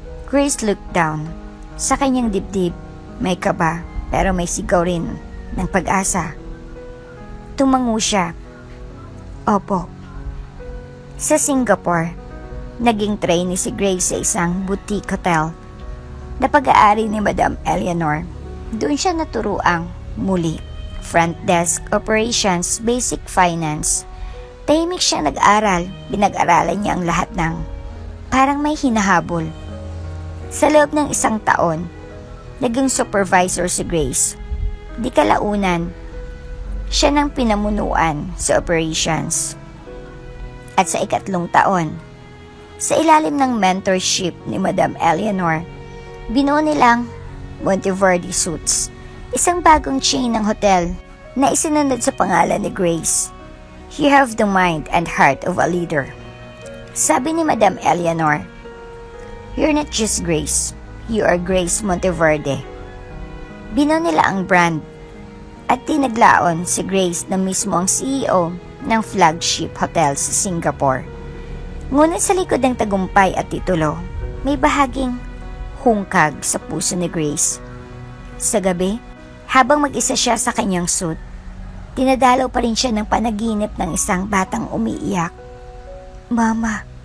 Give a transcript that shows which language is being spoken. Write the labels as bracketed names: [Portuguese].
[English] Grace looked down. [Filipino] Sa kanyang dibdib, may kaba, pero may sigaw rin ng pag-asa. Tumango siya. Opo. Sa Singapore, naging trainee si Grace sa isang boutique hotel na pag-aari ni Madam Eleanor. Doon siya naturuang muli. [English] Front desk operations, basic finance. [Filipino] Tahimik siya nag-aral. Binag-aralan niya ang lahat ng parang may hinahabol. Sa loob ng isang taon, naging supervisor si Grace. Di kalaunan, siya nang pinamunuan sa operations. At sa ikatlong taon, sa ilalim ng mentorship ni Madam Eleanor, binuo nilang Monteverde Suites, isang bagong chain ng hotel na isinunod sa pangalan ni Grace. [English] You have the mind and heart of a leader. [Filipino] Sabi ni Madam Eleanor, [English] you're not just Grace, you are Grace Monteverde. [Filipino] Binuo nila ang brand at tinaglaon si Grace na mismo ang CEO ng flagship hotel sa Singapore. Ngunit sa likod ng tagumpay at titulo, may bahaging hungkag sa puso ni Grace. Sa gabi, habang mag-isa siya sa kanyang suit, tinadalaw pa rin siya ng panaginip ng isang batang umiiyak. Mama.